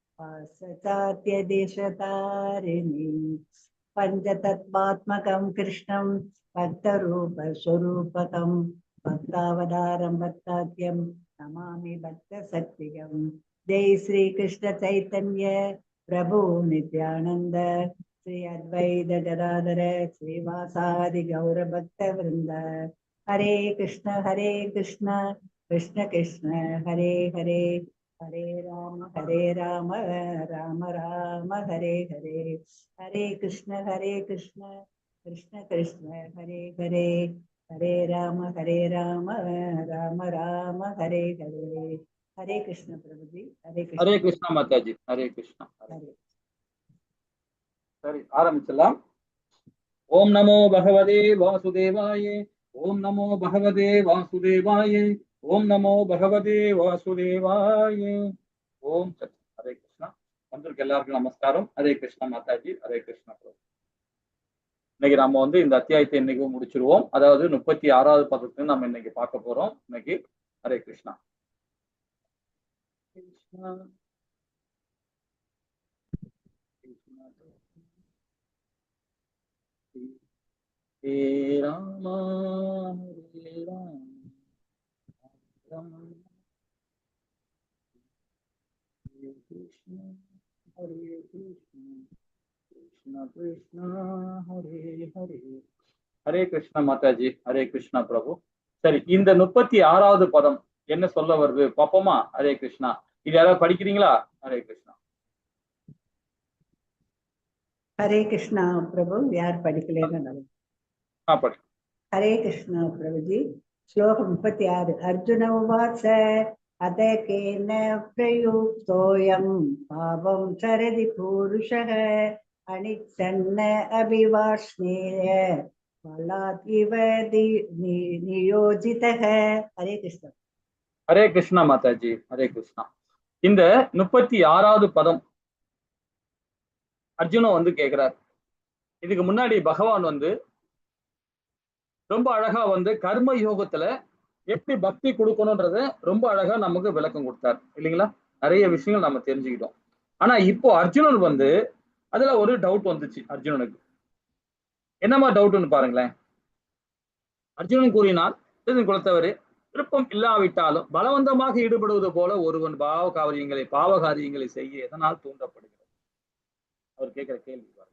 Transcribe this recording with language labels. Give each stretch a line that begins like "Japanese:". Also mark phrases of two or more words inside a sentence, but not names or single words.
Sanskrit: पाश्चात्यदेशतारिणी पञ्चतत्त्वात्मकं कृष्णं भक्तरूपस्वरूपकं भक्तावतारं भक्ताख्यं नमामि भक्तशक्तिकं जय श्री कृष्ण चैतन्य प्रभु नित्यानंद श्री अद्वैत गदाधर श्रीवासादि गौर भक्त वृंद हरे कृष्ण कृष्ण कृष्ण हरे हरे हरे राम राम राम हरे हरे हरे कृष्ण कृष्ण कृष्ण हरे हरे हरे राम राम राम हरे हरे हरे कृष्ण
Hindi: प्रभु जी
Sanskrit: हरे कृष्णा
Hindi: माता जी
Sanskrit: हरे कृष्णा
Tamil: சரி ஆரம்பிச்சலாம்
Sanskrit: ओम नमो भगवते वासुदेवाय ओम नमो भगवते वासुदेवाय ओम नमो भगवते वासुदेवाय ओम सत हरे
Tamil: कृष्णा வந்திருக்க எல்லாருக்கும் நமஸ்காரம் ஹரே கிருஷ்ணா மாதாஜி ஹரே கிருஷ்ணா பிரபு இன்னைக்கு நம்ம இந்த அத்தியாயத்தை இன்னைக்கு முடிச்சிருவோம் அதாவது 36வது பதத்தை நம்ம இன்னைக்கு பார்க்க போறோம் இன்னைக்கு ஹரே கிருஷ்ணா கிருஷ்ணா
Sanskrit: हे राम हरे राम हरे कृष्ण कृष्ण कृष्ण हरे हरे हरे कृष्ण माताजी हरे कृष्णा प्रभु
Tamil: சரி இந்த 36வது பதம் என்ன சொல்ல வருது பாப்போமா ஹரே கிருஷ்ணா இது யாராவது படிக்கிறீங்களா ஹரே கிருஷ்ணா
Sanskrit: हरे कृष्णा प्रभु
Tamil: यार படிக்கலைன்னு
Hindi: पढ़
Sanskrit: हरे कृष्ण
Hindi: प्रभु जी
Sanskrit: श्लोक 36 अर्जुन उवाच अत केन प्रयुक्तोऽयं पावं चरति पुरुषः अनिच्छन्न अभिवाष्णेय बलात् इव नियोजितः हरे कृष्ण माताजी हरे कृष्णा
Tamil: இந்த 36வது பதம் அர்ஜுனன் கேக்குறார் இதுக்கு முன்னாடி பகவான் ரொம்ப அழகா கர்ம யோகத்துல எப்படி பக்தி கொடுக்கணும்ன்றத ரொம்ப அழகா நமக்கு விளக்கம் கொடுத்தார் இல்லைங்களா நிறைய விஷயங்கள் நம்ம தெரிஞ்சுக்கிட்டோம் ஆனா இப்போ அர்ஜுனன் அதுல ஒரு டவுட் வந்துச்சு அர்ஜுனனுக்கு என்னமா டவுட்னு பாருங்களேன் அர்ஜுனன் கூறினார் குலத்தவரே விருப்பம் இல்லாவிட்டாலும் பலவந்தமாக ஈடுபடுவது போல ஒருவன் பாவகாரியங்களை செய்ய எதனால் தூண்டப்படுகிறது அவர் கேட்கிற கேள்வி